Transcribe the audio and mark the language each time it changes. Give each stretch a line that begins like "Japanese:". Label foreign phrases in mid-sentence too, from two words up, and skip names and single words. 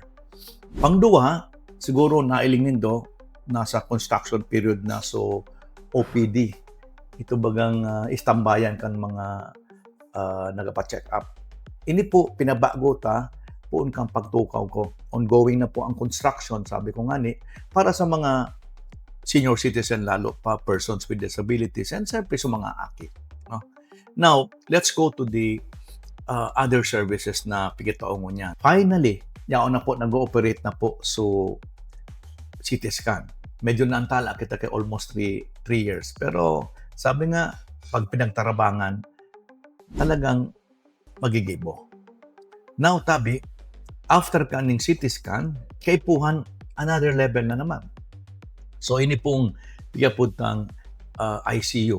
Bikol: Pangduwa, siguro nailing nindo, nasa construction period na, so OPD. Ito bagang istambayan kan mga nagapa-check up. Ini po, pinabago ta, puon kang pagtukaw ko. Ongoing na po ang construction, sabi ko nga ni, para sa mga
English: senior citizen,
Bikol: lalo pa
English: persons with disabilities,
Bikol: and siyempre sa mga aki.
English: No? Now, let's go to the other services
Bikol: na pigitaon mo niya. Finally, yaon na po, nag-ooperate na po so
English: CT scan.
Bikol: Medyo naantala kita kay
English: almost 3 years.
Bikol: Pero sabi nga, pag pinagtarabangan, talagang magigibo. Now, Tabi, after kaning
English: CT scan,
Bikol: kay puhan
English: another level
Bikol: na naman. So, ini pong pigaputang ICU.